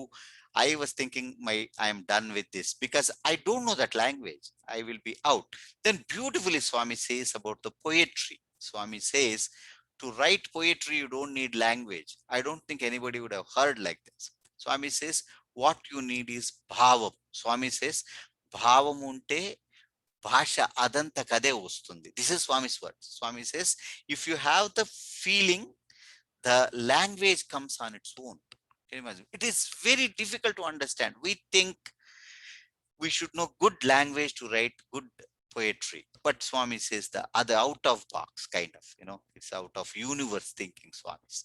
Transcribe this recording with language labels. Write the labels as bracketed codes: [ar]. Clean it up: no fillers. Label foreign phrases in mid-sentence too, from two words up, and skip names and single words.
[en] I was thinking, I am done with this, because I don't know that language. I will be out. Then beautifully Swami says about the poetry. Swami says, to write poetry, you don't need language. I don't think anybody would have heard like this. Swami says, what you need is bhavam. Swami says, [te] భావం ఉంటే భాష అదంతా కదే వస్తుంది. [en] this is Swami's word. Swami says, if you have the feeling, the language comes on its own. Can you imagine? It is very difficult to understand. We think we should know good language to write good poetry. But Swami says the other out of box kind of, it's out of universe thinking Swamis.